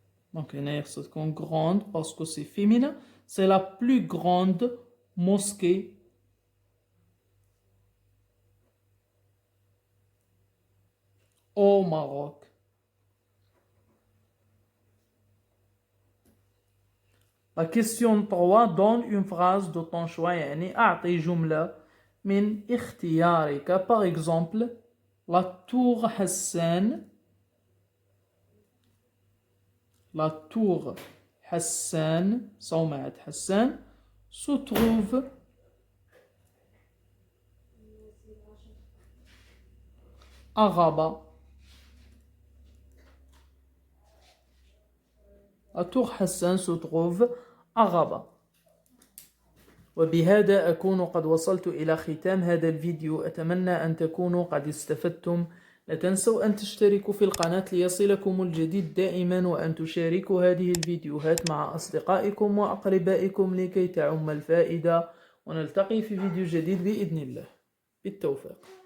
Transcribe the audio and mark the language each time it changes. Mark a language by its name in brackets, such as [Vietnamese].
[French] Donc c'est grande parce que c'est féminin. C'est la plus grande mosquée au Maroc. La question 3. Donne une phrase de ton choix. [Arabic] يعني أعطي جملة من اختيارك. [French] Par exemple, la tour Hassan. La tour Hassan, صومعة حسان, se trouve à Rabat. La tour Hassan se trouve à Rabat. [Arabic] وبهذا أكون قد وصلت إلى ختام هذا الفيديو. أتمنى أن تكونوا قد استفدتم. لا تنسوا أن تشتركوا في القناة ليصلكم الجديد دائما وأن تشاركوا هذه الفيديوهات مع أصدقائكم وأقربائكم لكي تعم الفائدة. ونلتقي في فيديو جديد بإذن الله. بالتوفيق.